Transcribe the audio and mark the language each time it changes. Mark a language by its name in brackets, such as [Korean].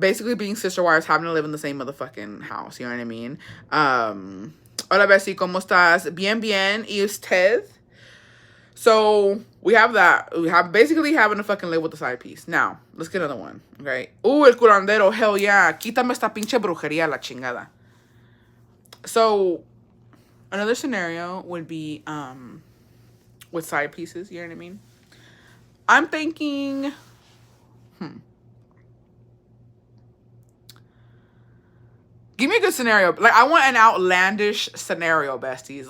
[English] Basically being sister wives, having to live in the same motherfucking house. You know what I mean? [Spanish] Hola Bessie, ¿cómo estás? Bien, bien. ¿Y usted? [English] So we have that. We have basically having to fucking live with the side piece. Now, let's get another one. Okay. [Spanish] El curandero. [English] Hell yeah. [Spanish] Quítame esta pinche brujería, la chingada. [English] So another scenario would be with side pieces. You know what I mean? I'm thinking. Give me a good scenario. Like, I want an outlandish scenario, besties.